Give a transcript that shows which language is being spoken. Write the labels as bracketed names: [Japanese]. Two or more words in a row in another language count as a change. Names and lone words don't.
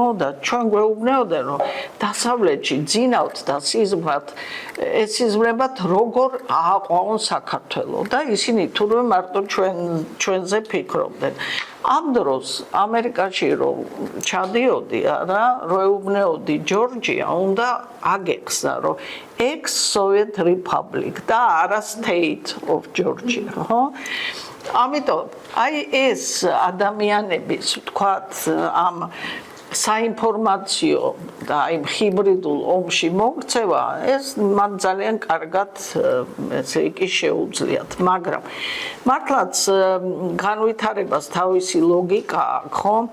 [Georgian] და ჩვენ გვეუბნეოდნენ, რომ დასავლეთში ძინავთ და სიზმრად ეს სიზმრებად როგორ ააყვავონ საქართველო და ისინი თურმე მარტო ჩვენზე ფიქრობდნენ. ამ დროს ამერიკაში რომ ჩადიოდი, არა, რომ ეუბნეოდი ჯორჯია, უნდა აგეხსნა, რომ [English] ex-Soviet Republic [Georgian] და არა State of Georgia, ხო? ამიტომ აი ეს ადამიანების, ვთქვათ, ამ საინფორმაციო და აი ჰიბრიდულ ომში მოქცევა, ეს მან ძალიან კარგად ესე იგი შეუძლიათ, მაგრამ მართლაც განვითარებას თავისი ლოგიკა აქვს, ხო?